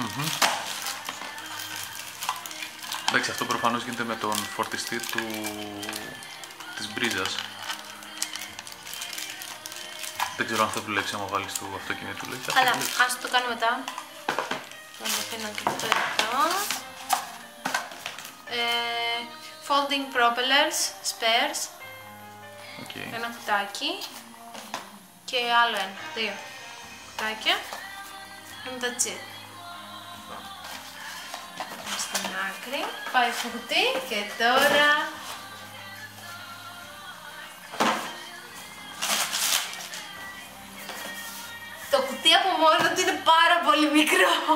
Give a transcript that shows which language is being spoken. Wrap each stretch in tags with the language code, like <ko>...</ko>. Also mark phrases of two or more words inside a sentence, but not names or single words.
<el>Εντάξει, αυτό προφανώς γίνεται με τον φορτιστή της μπρίζας. Δεν ξέρω αν θα δουλέψει άμα βάλεις του αυτοκινήτου. Αλλά ας το κάνω μετά. Θα το αφήνω και αυτό εδώ.</el> <en>Folding propellers, spares.</en> <el>Ένα κουτάκι. Και άλλο ένα, 2 κουτάκια.</el> <en>And that's it.</en> <el>Στην άκρη. Πάει στο κουτί και τώρα... κουτί από μόνο του είναι πάρα πολύ μικρό.</el>